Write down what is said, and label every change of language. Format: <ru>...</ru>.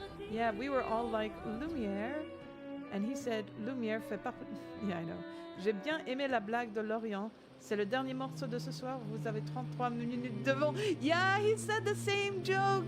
<en>Yeah, we were all like, Lumière. And he said,</en> <fr>Lumière fait partie...</fr> <en>Yeah, I know.</en> <fr>J'ai bien aimé la blague de Lorient. C'est le dernier morceau de ce soir. Vous avez 33 minutes devant.</fr> <en>Yeah, he said the same joke.</en>